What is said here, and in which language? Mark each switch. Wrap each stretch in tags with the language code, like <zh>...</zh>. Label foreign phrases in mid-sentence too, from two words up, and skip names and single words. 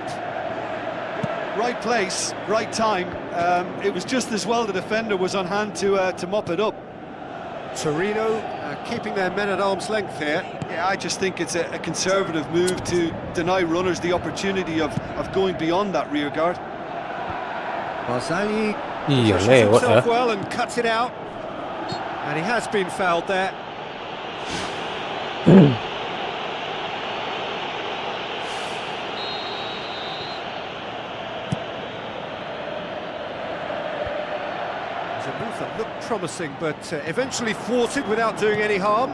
<en>Right place, right time. It was just as well the defender was on hand to mop it up. Torino keeping their men at arm's length here. Yeah, I just think it's a conservative move to deny runners the opportunity of going beyond that rear guard. Barzagli Iya pushes</en> <id>lewat ya.</id> <en>himself well and cuts it out. And he has been fouled there. It's a move that looked promising, but eventually thwarted without doing any harm.</en>